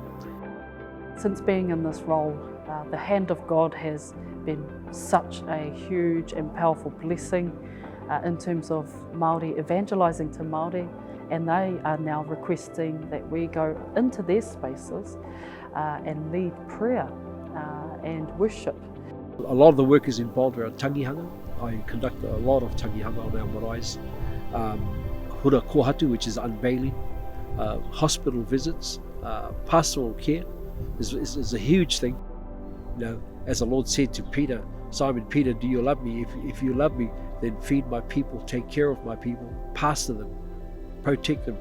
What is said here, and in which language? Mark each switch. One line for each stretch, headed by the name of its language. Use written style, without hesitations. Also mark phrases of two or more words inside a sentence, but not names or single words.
English: Since being in this role, the hand of God has been such a huge and powerful blessing in terms of Māori evangelising to Māori, and they are now requesting that we go into their spaces and lead prayer and worship. A lot of the work is involved around tangihanga. I conduct a lot of tangihanga on our maraes.
Māori: Hura kohatu,
English: which is unveiling, hospital visits, pastoral care is a huge thing. You know, as the Lord said to Peter, Simon Peter, do you love me? If you love me, then feed my people, take care of my people, pastor them, protect them.